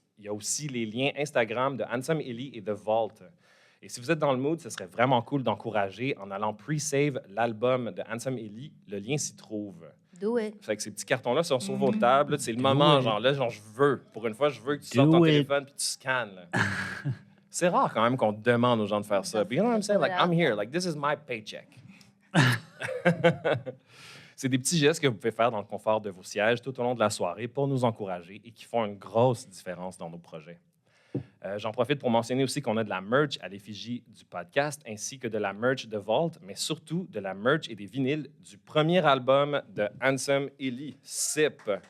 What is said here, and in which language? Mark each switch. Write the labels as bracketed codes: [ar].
[fr] Il y a aussi les liens Instagram de Handsome Ellie et The Vault. Et si vous êtes dans le mood, ce serait vraiment cool d'encourager en allant pre-save l'album de Handsome Ellie. Le lien s'y trouve. [en] Do it. [fr] Fait que ces petits cartons-là sont sur vos tables. Là, c'est le moment, genre, je veux. Pour une fois, je veux que tu sortes ton téléphone puis tu scannes. Là. C'est rare quand même qu'on demande aux gens de faire ça. [en] But you know what I'm saying? Like, I'm here. Like, this is my paycheck. [fr] C'est des petits gestes que vous pouvez faire dans le confort de vos sièges tout au long de la soirée pour nous encourager et qui font une grosse différence dans nos projets. J'en profite pour mentionner aussi qu'on a de la merch à l'effigie du podcast ainsi que de la merch de Vault, mais surtout de la merch et des vinyles du premier album de Handsome Ellie, SIP.